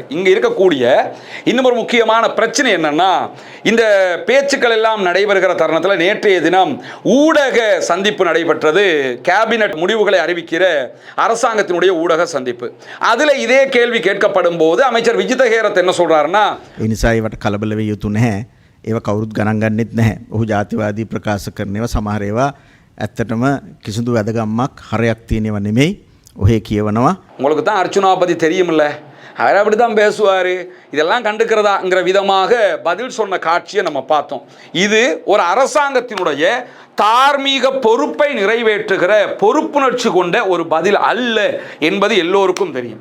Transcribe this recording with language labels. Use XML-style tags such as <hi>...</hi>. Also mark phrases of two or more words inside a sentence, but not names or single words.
<ta>இங்க இருக்கக்கூடிய இன்னும் ஒரு முக்கியமான பிரச்சனை என்னன்னா, இந்த பேச்சுக்கள் எல்லாம் நடைபெறுகிற தருணத்தில் நேற்றைய தினம் ஊடக சந்திப்பு நடைபெற்றது. கேபினட் முடிவுகளை அறிவிக்கிற அரசாங்கத்தினுடைய ஊடக சந்திப்பு. அதுல இதே கேள்வி கேட்கப்படும் போது அமைச்சர் விஜித ஹேரத் என்ன சொல்றாருன்னா,</ta> <si>එනිසා ඒවට කලබල වෙ යුතු නැහැ. ඒවා කවුරුත් ගණන් ගන්නෙත් නැහැ. ඔහු ජාතිවාදී ප්‍රකාශ කරනවා. සමහර ඒවා ඇත්තටම කිසිදු වැදගම්මක් හරයක් තියෙනව නෙමෙයි. ඔහේ කියවනවා.</si> <ta>உங்களுக்கு தான் அர்ச்சுனா பத்தி தெரியுமில்ல, அவர் அப்படி தான் பேசுவார், இதெல்லாம் கண்டுக்கிறதாங்கிற விதமாக பதில் சொன்ன காட்சியை நம்ம பார்த்தோம். இது ஒரு அரசாங்கத்தினுடைய தார்மீக பொறுப்பை நிறைவேற்றுகிற பொறுப்புணர்ச்சி கொண்ட ஒரு பதில் அல்ல என்பது எல்லோருக்கும் தெரியும்.</ta>